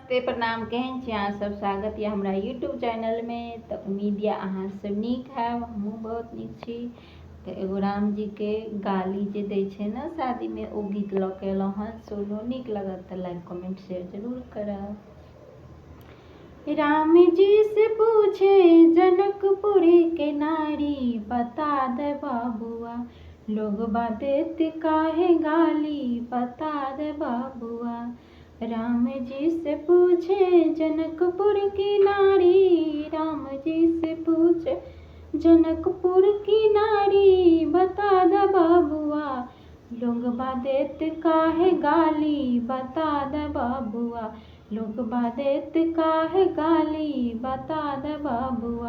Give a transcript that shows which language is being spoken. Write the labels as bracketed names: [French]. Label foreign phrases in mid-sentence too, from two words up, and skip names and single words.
[Maithili] नमस्ते प्रणाम। केहन छी अहाँ सब? स्वागत यऽ हमरा यूट्यूब चैनल में। तो उम्मीद यऽ अहाँ सब नीक हैब, हमहूँ बहुत नीक छी। तो एगो राम जी के गाली जे दै छै ने शादी में, ओ गीत लऽ के एलहुँ हँ। सुनू, नीक लगत तो लाइक कमेंट शेयर जरूर करब। [Bhojpuri] राम जी से पूछे जनकपुर के नारी, बता दे बाबुआ लोग देत काहे गाली, बता दे बाबुआ। राम जी से पूछे जनकपुर की नारी, राम जी से पूछे जनकपुर की नारी, बता दे बाबुआ लोग देत काहे गाली, बता दे बाबुआ लोग देत काहे गाली, बता दे बाबुआ।